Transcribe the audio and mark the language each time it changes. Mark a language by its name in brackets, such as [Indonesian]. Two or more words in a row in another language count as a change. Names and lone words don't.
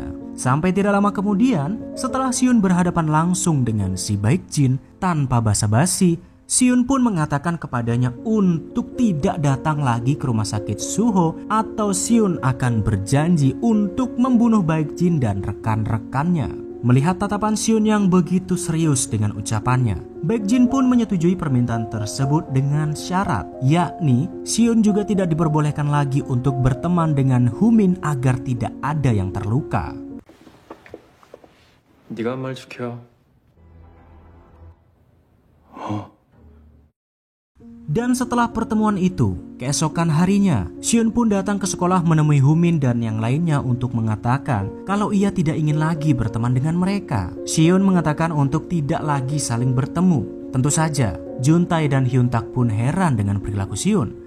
[Indonesian] Sampai tidak lama kemudian setelah Siun berhadapan langsung dengan si Baekjin, tanpa basa-basi Siun pun mengatakan kepadanya untuk tidak datang lagi ke rumah sakit Suho atau Siun akan berjanji untuk membunuh Baekjin dan rekan-rekannya. Melihat tatapan Siun yang begitu serius dengan ucapannya, Baekjin pun menyetujui permintaan tersebut dengan syarat, yakni Siun juga tidak diperbolehkan lagi untuk berteman dengan Humin agar tidak ada yang terluka. [Korean] 네가 한 말 지켜. [Indonesian] Dan setelah pertemuan itu, keesokan harinya, Sion pun datang ke sekolah menemui Humin dan yang lainnya untuk mengatakan kalau ia tidak ingin lagi berteman dengan mereka. Sion mengatakan untuk tidak lagi saling bertemu. Tentu saja, Juntae dan Hyuntak pun heran dengan perilaku Sion.